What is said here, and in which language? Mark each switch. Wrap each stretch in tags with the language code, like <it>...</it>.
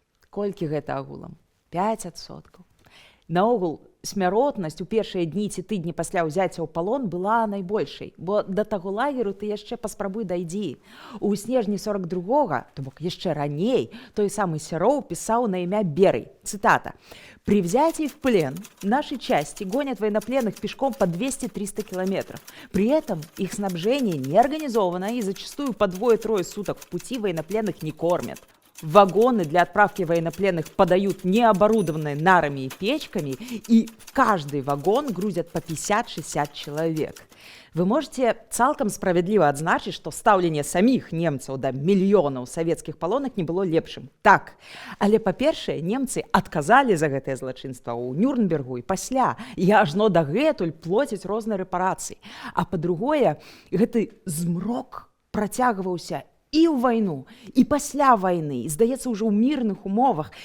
<be>Колькі гэта агулам? 5%. Наогул, смяротнасць у першыя дні ці тыдні пасля ўзяцця ў палон была найбольшай, бо да таго лагеру ты яшчэ паспрабуй дайдзі. У снежні 42-го, то бок яшчэ раней, той самы Серов пісаў на імя Берый.</be> <ru>Цитата. «При взятии в плен наши части гонят военнопленных пешком по 200-300 километров. При этом их снабжение не организовано и зачастую по 2-3 суток в пути военнопленных не кормят. Вагоны для отправки военнопленных подают необорудованные нарами и печками, и в каждый вагон грузят по 50-60 человек».</ru> <be>Вы можете цалкам справядліва адзначыць, што стаўленне саміх немцаў да мільёнаў савецкіх палонных не было лепшым. Так, але, па-першае, немцы адказалі за гэтае злачынства ў Нюрнбергу і пасля, і ажно дагэтуль плоцяць розныя рэпарацыі. А па-другое, гэты змрок працягваўся і ў вайну, і пасля вайны, і, здаецца, ўжо ў мірных умовах.</be>